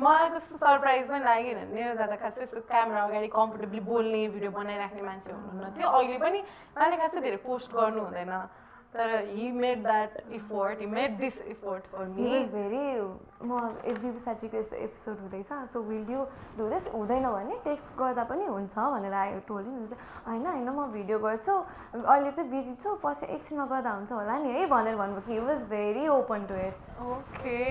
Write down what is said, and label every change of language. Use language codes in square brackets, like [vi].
[ne] मलाई कस्तो सरप्राइज पनि लाग्यो नि. निरज दादा खासै यस्तो क्यामेरा अगाडि कम्फर्टेबली बोल्ने भिडियो बनाइराख्ने मान्छे हुनुहुन्न थियो. अहिले पनि उहाँले खासै धेरै पोस्ट गर्नु हुँदैन. [en] तर he made that effort. He made this effort for me. He was very [ne] म बिबुसाजीको एपिसोड हुँदैछ [en] So will you do this. [ne] हुँदैन भने टेक्स्ट गर्दा पनि हुन्छ भनेर आयो टोली. होइन होइन म भिडियो गर्छु अहिले चाहिँ बिजी छु पछि एकछिनमा गर्दा हुन्छ होला नि है भनेर भन्नुभयो कि [en] He was very open to it. Okay.